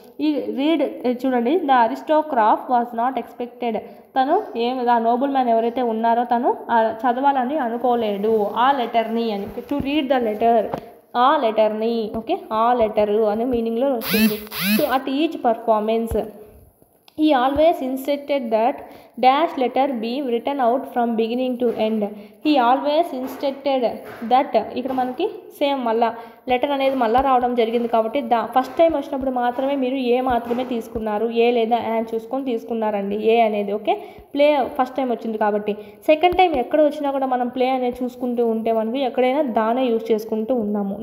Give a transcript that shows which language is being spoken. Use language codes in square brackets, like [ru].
[te] ఈ రీడ్ చూడండి, [en] the aristocrat was not expected, [te] తను ఆ నోబుల్ మ్యాన్ ఎవరైతే ఉన్నారో తను చదవాలని అనుకోలేడు ఆ లెటర్ని అని. [en] to read the letter, [te] ఆ లెటర్ని. ఓకే, ఆ లెటరు అనే మీనింగ్లో వస్తుంది. [en] To at each performance, He always insisted that dash letter be written out from beginning to end. He always insisted that [te] ఇక్కడ మనకి సేమ్ మళ్ళా లెటర్ అనేది మళ్ళీ రావడం జరిగింది కాబట్టి ఫస్ట్ టైం వచ్చినప్పుడు మాత్రమే మీరు ఏ మాత్రమే తీసుకున్నారు, ఏ లేదా యాన్ చూసుకొని తీసుకున్నారండి ఏ అనేది. ఓకే, ప్లే ఫస్ట్ టైం వచ్చింది కాబట్టి. సెకండ్ టైం ఎక్కడ వచ్చినా కూడా మనం ప్లే అనేది చూసుకుంటూ ఉంటే మనకి ఎక్కడైనా దానే యూజ్ చేసుకుంటూ ఉన్నాము.